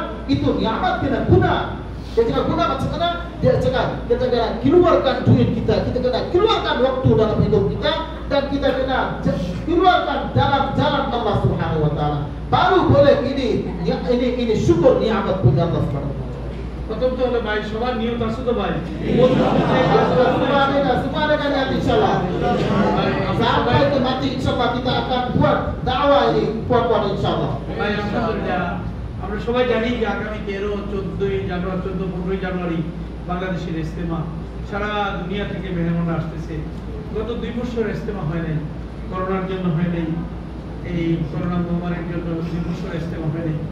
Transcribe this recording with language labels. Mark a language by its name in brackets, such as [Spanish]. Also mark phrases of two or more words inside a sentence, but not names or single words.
[Malay] Itu nikmat kena guna. Dia cakap guna macam mana? Dia cakap kita kena keluarkan duit kita kena keluarkan waktu dalam hidup kita, dan kita kena keluarkan dalam jalan Allah [Arabic] سبحانه وتعالى. [Malay] Baru boleh ini syukur nikmat punya Allah [Arabic] سبحانه وتعالى. [Bangla] প্রথম তো হলো ভাই সবার নিয়ত আছে তো ভাই [Malay] semua dengan niat insyaallah. Sampai ke mati insyaallah kita akan buat dakwah ini kuat-kuat insyaallah. [Bangla] ভাই আলহামদুলিল্লাহ আমরা সবাই জানি যে আগামী 13-15 জানুয়ারি বাংলাদেশের ইজতেমা সারা দুনিয়া থেকে মেহমানরা আসতেছে। গত 2 বছর ইজতেমা হয় নাই, করোনার জন্য হয় নাই, এই করোনা মহামারীর জন্য 2 বছর ইজতেমা হয় নাই।